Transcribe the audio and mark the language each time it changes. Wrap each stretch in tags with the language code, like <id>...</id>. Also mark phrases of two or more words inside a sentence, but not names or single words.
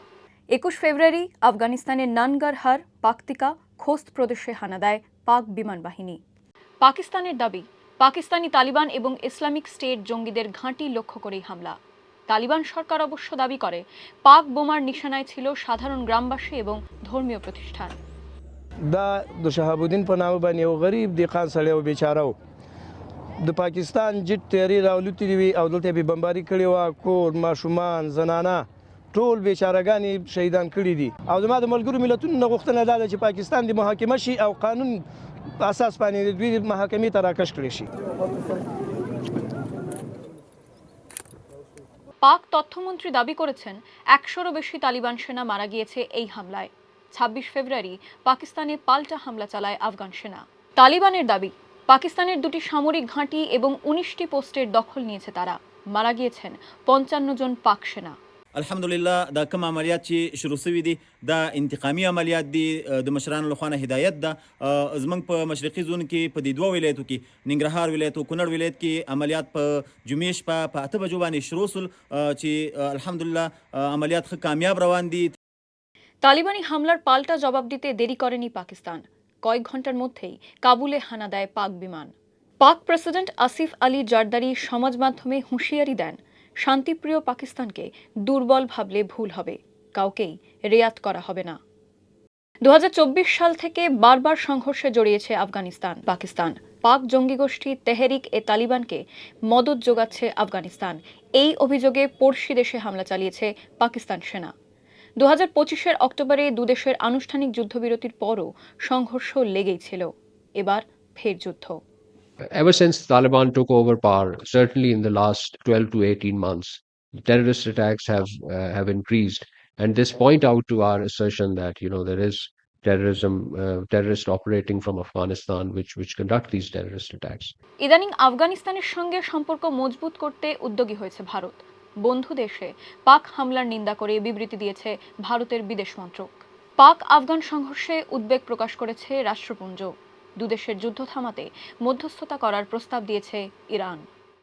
<bn>21 ফেব্রুয়ারি আফগানিস্তানের নানগারহার, পাকতিকা, খোস্ত প্রদেশে হানা দেয় পাক বিমান বাহিনী। পাকিস্তানের দাবি, পাকিস্তানি তালিবান এবং ইসলামিক স্টেট জঙ্গিদের ঘাঁটি লক্ষ্য করেই হামলা। তালিবান সরকার অবশ্য দাবি করে পাক বোমার নিশানায় ছিল সাধারণ গ্রামবাসী এবং ধর্মীয় প্রতিষ্ঠান।</bn> <ps>دا د شهابالدین په نامه باندې یو غریب دیقان سړی و، بیچاره و. د پاکستان جټ تیارې راولوتې وي او دلته یې بمباري کړې وه. کور، ماشومان، زنانه ټول بیچارهګان یې شهیدان کړي دي. او زما د ملګرو ملتونو نه غوښتنه دا ده چې پاکستان د محاکمه شي او قانون اساس باندې د دوی محاکمې ته راکش کړی شي.</ps> <bn>পাক তথ্যমন্ত্রী দাবি করেছেন 100-রও বেশি তালিবান সেনা মারা গিয়েছে এই হামলায়। 26 ফেব্রুয়ারি পাকিস্তানে পাল্টা হামলা চালায় আফগান সেনা। তালিবানের দাবি, পাকিস্তানের 2টি সামরিক ঘাঁটি এবং 19টি পোস্টের দখল নিয়েছে তারা। মারা গিয়েছেন 55 জন পাক সেনা।</bn> <ps>الحمدلله دا کوم عملیات چې شروع شوي دي دا انتقامي عملیات دي د مشرانو لخوا نه هدایت ده. زمونږ په مشرقي زون کې په دې دوه ولایتو کې ننګرهار ولایت او کونړ ولایت کې عملیات په جمعې شپه په 8 بجو باندې شروع شول چې الحمدلله عملیات ښه کامیاب روان دي।</ps> <bn>তালিবানি হামলার পাল্টা জবাব দিতে দেরি করেনি পাকিস্তান। কয়েক ঘন্টার মধ্যেই কাবুলে হানা দেয় পাক বিমান। পাক প্রেসিডেন্ট আসিফ আলী জারদারি সমাজ মাধ্যমে হুঁশিয়ারি দেন, শান্তিপ্রিয় পাকিস্তানকে দুর্বল ভাবলে ভুল হবে, কাউকেই রেয়াত করা হবে না। 2024 সাল থেকে বারবার সংঘর্ষে জড়িয়েছে আফগানিস্তান পাকিস্তান। পাক জঙ্গি গোষ্ঠী তেহরিক-এ-তালিবানকে মদত যোগাচ্ছে আফগানিস্তান। এই অভিযোগে পড়শি দেশে হামলা চালিয়েছে পাকিস্তান সেনা। 2025-এর অক্টোবরে দুদেশের আনুষ্ঠানিক যুদ্ধবিরতির পরও সংঘর্ষ লেগেই ছিল। এবার ফের যুদ্ধ।</bn> <en>Ever since Taliban took over power, certainly in the last 12 to 18 months, terrorist attacks have increased, and this point out to our assertion that there is terrorists operating from Afghanistan which conduct these terrorist attacks.</en> <bn>ইদানিং আফগানিস্তানের সঙ্গে সম্পর্ক মজবুত করতে উদ্যোগী হয়েছে ভারত। বন্ধু দেশে পাক হামলার নিন্দা করে বিবৃতি দিয়েছে ভারতের বিদেশ মন্ত্রক। পাক আফগান সংঘর্ষে উদ্বেগ প্রকাশ করেছে রাষ্ট্রপুঞ্জ। দুদেশের যুদ্ধ থামাতে মধ্যস্থতা করার প্রস্তাব দিয়েছে ইরান।</bn>